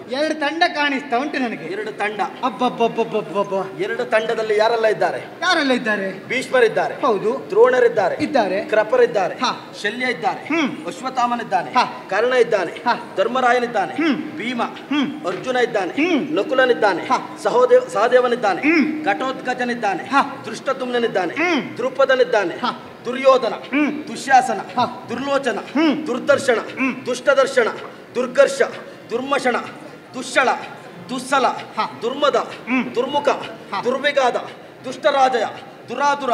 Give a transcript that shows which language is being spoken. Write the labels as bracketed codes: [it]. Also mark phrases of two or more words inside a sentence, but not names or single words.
[kn] 2 ತಂಡ ಕಾಣಿಸ್ತಾ ಉಂಟು ನನಗೆ. 2 ತಂಡ. ಅಬ್ಬಬ್ಬಬ್ಬಬ್ಬಬ್ಬ. 2 ತಂಡದಲ್ಲಿ ಯಾರೆಲ್ಲ ಇದ್ದಾರೆ? ಯಾರೆಲ್ಲ ಇದ್ದಾರೆ? ಭೀಷ್ಮರಿದ್ದಾರೆ, ಹೌದು. ದ್ರೋಣರಿದ್ದಾರೆ, ಇದ್ದಾರೆ. ಕೃಪರಿದ್ದಾರೆ, ಶಲ್ಯ ಇದ್ದಾರೆ, ಅಶ್ವತ್ಥಾಮನಿದ್ದಾನೆ, ಕರ್ಣ ಇದ್ದಾನೆ, ಧರ್ಮರಾಯನಿದ್ದಾನೆ, ಭೀಮ, ಅರ್ಜುನ ಇದ್ದಾನೆ, ನಕುಲನಿದ್ದಾನೆ, ಸಹದೇವನಿದ್ದಾನೆ, ಘಟೋತ್ಕಚನಿದ್ದಾನೆ, ದೃಷ್ಟದ್ಯುಮ್ನನಿದ್ದಾನೆ, ದ್ರುಪದನಿದ್ದಾನೆ, ದುರ್ಯೋಧನ, ದುಶ್ಯಾಸನ, ದುರ್ಲೋಚನ, ದುರ್ದರ್ಶನ, ದುಷ್ಟದರ್ಶನ, ದುರ್ಗರ್ಷ, ದುರ್ಮಶಣ, ದುಶ್ಶಳ, ದುಸ್ಸಲ, ದುರ್ಮದ, ದುರ್ಮುಖ, ದುರ್ವಿಗಾದ, ದುಷ್ಟರಾಜಯ, ದುರಾದುರ,